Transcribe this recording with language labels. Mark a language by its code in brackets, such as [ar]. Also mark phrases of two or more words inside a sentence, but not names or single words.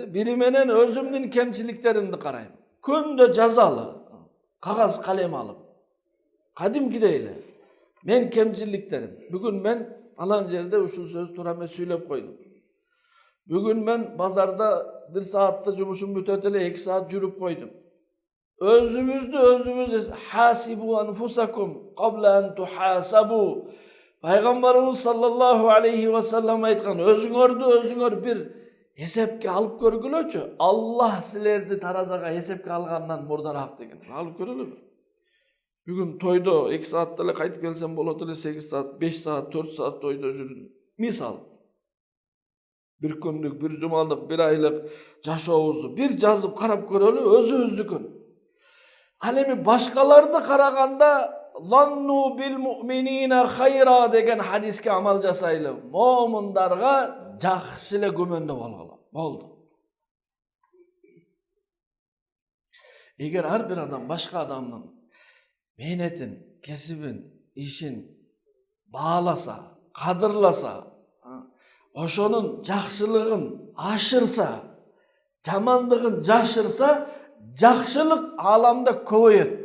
[ky] Бири менен өзүмдүн кемчиликтеримди карайм. Күндө жазалы, кагаз калем алып, кадимкидей эле мен кемчиликтерим. Бүгүн мен алан жерде ушул сөз туура эмес сүйлөп койдум. Бүгүн мен базарда 1 саатта жумушум бүтөт эле 2 саат жүрүп койдум. [ar] Özümüz حاسبوا أنفسكم قبل أن تحاسبوا. [ky] Peygamberimiz [ar] صلى الله عليه وسلم [ky] aytkan, özüңөр bir hesepke alıp көргүлөчү. Allah sizlerdi tarazaga hesepke algandan murdarak деген. Alıp көрөлү. Бүгүн тойдо 2 саатта эле кайтып келсем болот эле, 8 саат, 5 саат, 4 саат тойдо жүрдүм. Мисал. Bir күндүк, bir жумалык, bir айлык жашообузду bir жазып карап көрөлү, өзүбүздүкүн. Ал эми башкаларды караганда [ar] "ظنوا بالمؤمنين خيرا" [ky] деген hadisке амал жасайлы. Момундарга жакшы эле көмөндө болгула. Болду. Эгер ар бир адам башка адамдын мээнетин, кесибин, ишин бааласа, кадырласа, ошонун жакшылыгын ашырса, жамандыгын жашырса, жакшылык аламда көбөйөт да.